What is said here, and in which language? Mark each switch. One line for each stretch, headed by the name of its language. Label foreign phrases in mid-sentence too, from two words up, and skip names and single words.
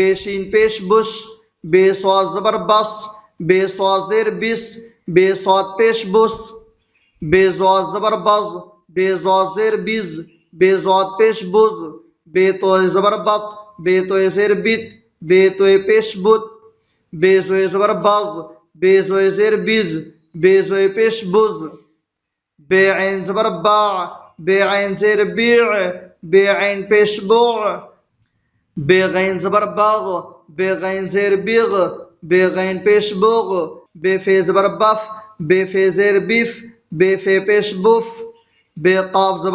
Urdu: شین پیش بش، بے صاد زبر بس، بے صاد زیر بس، بے صاد پیش بس، بے زاد زبر بز، بے زاد زیر بز، بے زاد پیش بز، بے توئے زبر بط، بے توئے زیر بت، بے توئے پیش بت، بے زوئے زبر بز، بے زوئے زیر بز، بے زوئے پیش بز، بے عین زبر باع، بے عین زیر بیع، بے عین پیش بوع، بے غین زبر باغ، بے غین زیر بیغ، بے غین پیش بوغ، بے فے زبر بف، بے فے زیر بف، بے فے پیش بف، بے قاف زبر